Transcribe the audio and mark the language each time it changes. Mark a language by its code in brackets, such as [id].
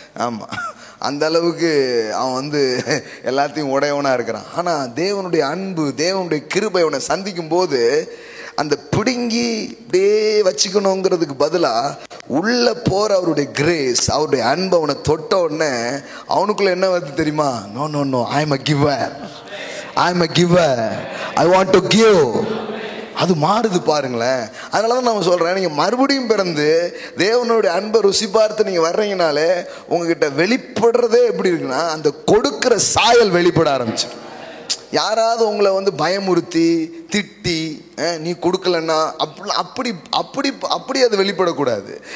[ta] ஆமாம், அந்த அளவுக்கு அவன் வந்து எல்லாத்தையும் உடையவனாக இருக்கிறான். ஆனால் தேவனுடைய அன்பு, தேவனுடைய கிருபை அவனை சந்திக்கும் போது அந்த பிடுங்கி இப்படியே வச்சுக்கணுங்கிறதுக்கு பதிலாக உள்ள போற அவருடைய கிரேஸ், அவருடைய அன்பு அவனை தொட்ட உடனே அவனுக்குள்ள என்ன வருது தெரியுமா? [en] No no no, I am a giver, I am a giver, I want to give. [ta] அது மாறுது பாருங்களேன். அதனால தான் நான் சொல்கிறேன், நீங்கள் மறுபடியும் பிறந்து தேவனுடைய அன்பை ருசி பார்த்து நீங்கள் வர்றீங்கனாலே உங்ககிட்ட வெளிப்படுறதே எப்படி இருக்குன்னா, அந்த கொடுக்குற சாயல் வெளிப்பட ஆரம்பிச்சு. யாராவது உங்களை வந்து பயமுறுத்தி திட்டி நீ கொடுக்கலன்னா அப்படி அப்படி அப்படி அது வெளிப்படக்கூடாது.